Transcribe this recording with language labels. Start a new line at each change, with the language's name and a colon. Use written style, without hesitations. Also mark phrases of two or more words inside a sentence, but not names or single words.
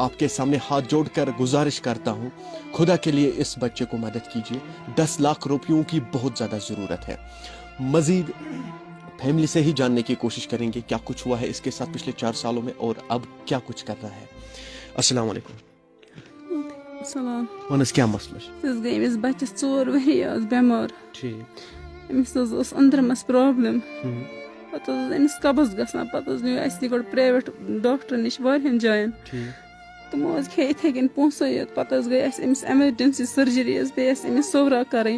Urdu: آپ کے سامنے ہاتھ جوڑ کر گزارش کرتا ہوں, خدا کے لیے اس بچے کو مدد کیجیے. 10 لاکھ روپیوں کی بہت زیادہ ضرورت ہے. مزید فیملی سے ہی جاننے کی کوشش کریں گے کیا کچھ ہوا ہے اس کے ساتھ پچھلے 4 سالوں میں اور اب کیا کچھ کر رہا ہے.
Arabic: السلام علیکم.
Urdu: سلام.
Kashmiri: ونس کیا مسئلہ گئی أمِس بچس 4 ؤری آز بٮ۪مار. أمِس حظ اوس أنٛدرمس پرٛابلِم. پتہٕ حظ أمِس قبض گژھان. پتہٕ حظ نیوٗ اَسہِ یہِ گۄڈٕ پرٛایویٹ ڈاکٹر نِش واریاہن جاین. تِمو حظ کھیٚیہِ یِتھَے کٔنۍ پونٛسَے یوت. پتہٕ حظ گٔے اَسہِ أمِس ایمرجنسی سرجری حظ پیٚیہِ اَسہِ أمِس صورہ کَرٕنۍ.